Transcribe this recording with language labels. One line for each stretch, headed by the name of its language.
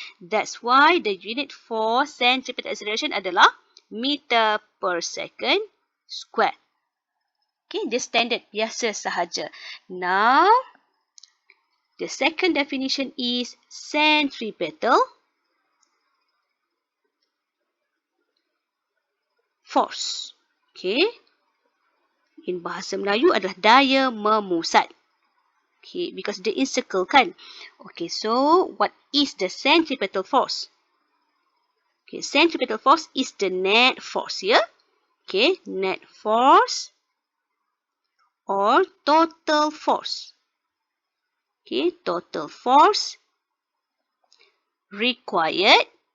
English: That's why the unit for centripetal acceleration adalah meter per second square.
Malay: Okay, dia standard, biasa sahaja.
English: Now, the second definition is centripetal force. Okay.
Malay: In bahasa Melayu adalah daya memusat. Okay, because dia encircle kan.
English: Okay, so what is the centripetal force? Okay, centripetal force is the net force, ya. Okay, net force or total force. Okay, total force required.